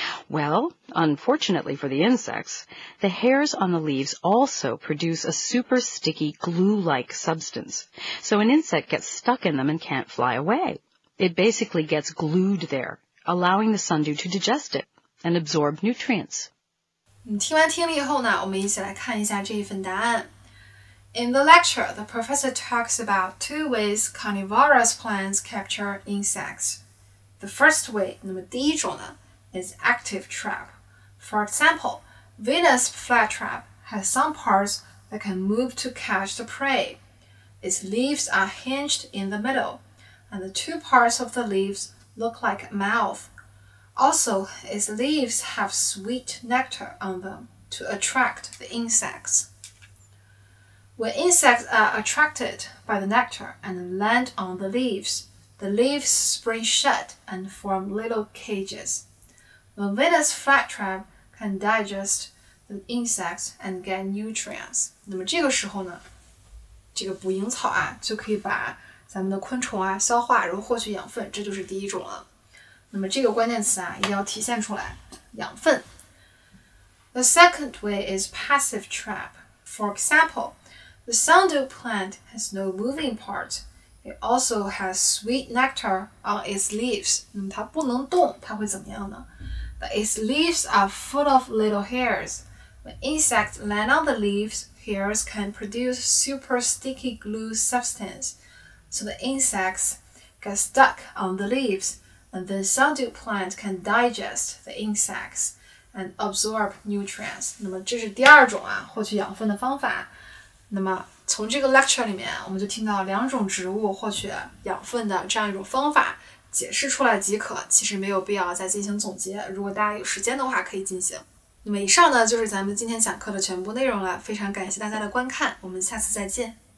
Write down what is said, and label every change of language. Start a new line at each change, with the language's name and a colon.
English: Well, unfortunately for the insects, the hairs on the leaves also produce a super sticky glue-like substance. So an insect gets stuck in them and can't fly away. It basically gets glued there, allowing the sundew to digest it and absorb nutrients.
Chinese: 听完听力以后呢，我们一起来看一下这一份答案。
English: In the lecture, the professor talks about 2 ways carnivorous plants capture insects. The first way,
Chinese: 那么第一种呢
English: is active trap. For example, Venus flytrap has some parts that can move to catch the prey. Its leaves are hinged in the middle, and the 2 parts of the leaves look like a mouth. Also, its leaves have sweet nectar on them to attract the insects. When insects are attracted by the nectar and land on the leaves spring shut and form little cages. The Venus flytrap can digest the insects and get nutrients.
Chinese: 那么这个时候呢，这个捕蝇草啊就可以把咱们的昆虫啊消化，然后获取养分，这就是第一种了。那么这个关键词啊一定要体现出来，养分。
English: The second way is passive trap. For example, the sundew plant has no moving part. It also has sweet nectar on its leaves.
Chinese: 那么它不能动，它会怎么样呢？
English: But its leaves are full of little hairs. When insects land on the leaves, hairs can produce super sticky glue substance. So the insects get stuck on the leaves, and the sundew plant can digest the insects and absorb nutrients.
Chinese: 那么这是第二种啊，获取养分的方法。那么从这个 lecture 里面我们就听到2种植物获取养分的这样一种方法解释出来即可，其实没有必要再进行总结，如果大家有时间的话可以进行。那么以上呢就是咱们今天讲课的全部内容了，非常感谢大家的观看，我们下次再见。